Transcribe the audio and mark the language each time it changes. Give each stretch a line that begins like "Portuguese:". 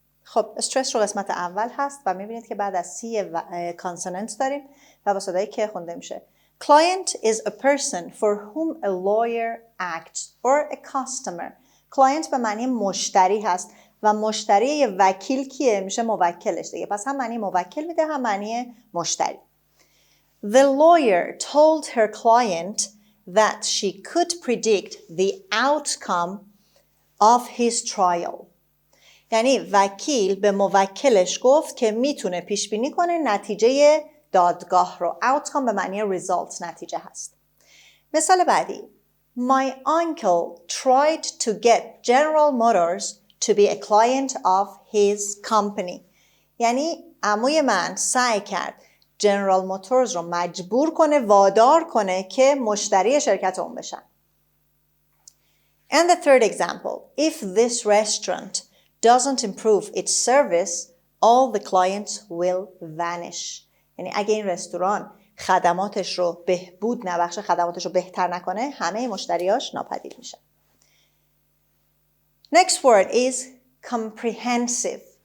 Persian: خب استرس رو قسمت اول هست و میبینید که بعد از سی کانسوننت داریم و با صدای که خونده میشه.
English: Client is a person for whom a lawyer acts or a customer.
Persian: Client به معنی مشتری هست و مشتری یه وکیل کیه؟ میشه موکلش دیگه. پس هم معنی موکل میده هم معنی مشتری.
English: The lawyer told her client that she could predict the outcome of his trial.
Persian: یعنی وکیل به موکلش گفت که میتونه پیش بینی کنه نتیجه دادگاه رو. outcome به معنی result، نتیجه هست. مثال بعدی.
English: My uncle tried to get General Motors to be a client of his company.
Persian: یعنی عموی من سعی کرد جنرال موتورز رو مجبور کنه، وادار کنه که مشتری شرکت اون بشن.
English: And the third example, if this restaurant doesn't improve its service, all the clients will vanish.
Persian: یعنی اگه این رستوران خدماتش رو بهبود نبخشه، خدماتش رو بهتر نکنه، همه مشتریاش ناپدید میشن.
English: Next word is comprehensive.